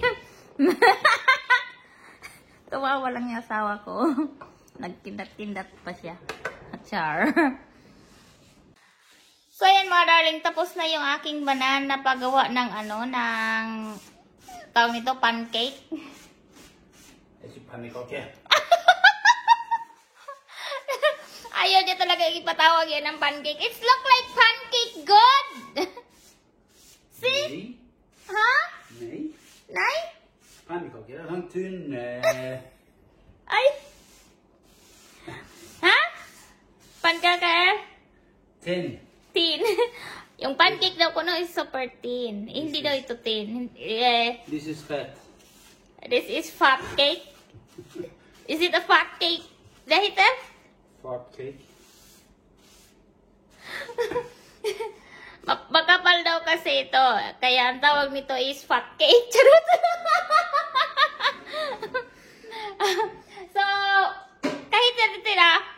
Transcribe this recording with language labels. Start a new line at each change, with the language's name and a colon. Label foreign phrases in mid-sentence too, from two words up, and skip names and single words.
Filipino: Tuwawa lang yung asawa ko. Nagtindat-tindat pa siya. Char. So, ayan mga darling, tapos na yung aking banana paggawa ng tawag nito, pancake.
Swedish: Är det pannkaka?
Filipino: Ayaw niya talaga ipatawag yan ng pancake.
English: It's look like pancake, good! See?
Swedish: Nej.
Filipino: Ha?
Swedish: Nej.
Filipino: Nay?
Swedish: Pannkaka är en tunn...
Filipino: Ay! Ha?
English: Pancake? Tin. Tin.
Filipino: Yung pancake daw ko no is
English: super thin.
Filipino: Hindi daw ito thin.
English: This is fat. This is fat cake. Is it a fat cake?
Filipino: Dahil
English: Fat cake.
Filipino: makapal daw kasi ito. Kaya ang tawag nito is
English: fat cake.
Filipino: Charot. So, kahit na